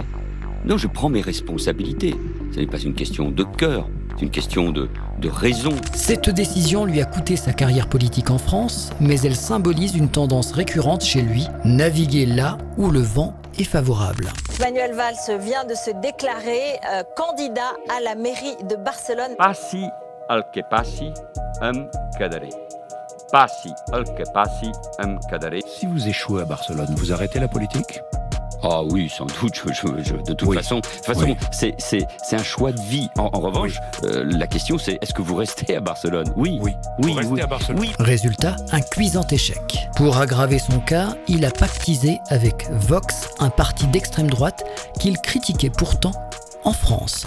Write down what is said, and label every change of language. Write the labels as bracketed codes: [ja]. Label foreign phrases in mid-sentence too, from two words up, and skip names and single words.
[fr] Non, je prends mes responsabilités. Ce n'est pas une question de cœur, c'est une question de raison. Cette décision lui a coûté sa carrière politique en France, mais elle symbolise une tendance récurrente chez lui, naviguer là où le vent est favorable. Manuel Valls vient de se déclarer candidat à la mairie de Barcelone. [ca] Passi al que passi, quedaré. Passi al que passi, quedaré. [fr] Si vous échouez à Barcelone, vous arrêtez la politique ? Ah oui, sans doute, de toute façon, Oui. c'est un choix de vie. En revanche, la question c'est, est-ce que vous restez à Barcelone ? Oui. Vous restez à Barcelone. Oui. Résultat, un cuisant échec. Pour aggraver son cas, il a pactisé avec Vox, un parti d'extrême droite qu'il critiquait pourtant en France.